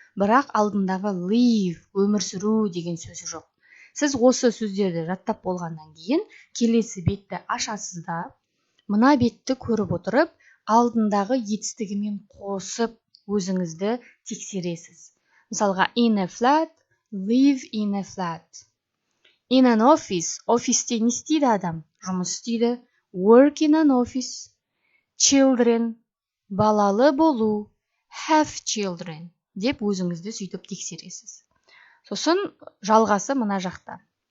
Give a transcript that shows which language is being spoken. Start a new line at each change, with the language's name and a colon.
Kazakh: Бірақ алдындағы live, өмір сүру деген сөзі жоқ. Сіз осы сөздерді жаттап болғаннан кейін, келесі бетті ашасыз да, мына бетті көріп отырып, алдындағы етістігімен қосып өзіңізді тексересіз. Мысалға,
English: in a flat, live in a flat. In an office,
Kazakh: офисте не істейді адам? Жұмыс істейді.
English: Work in an office.
Kazakh: Children, балалы болу.
English: Have children.
Kazakh: Деп өзіңізді сөйтіп тексересіз. Сосын жалғасы мына жақта.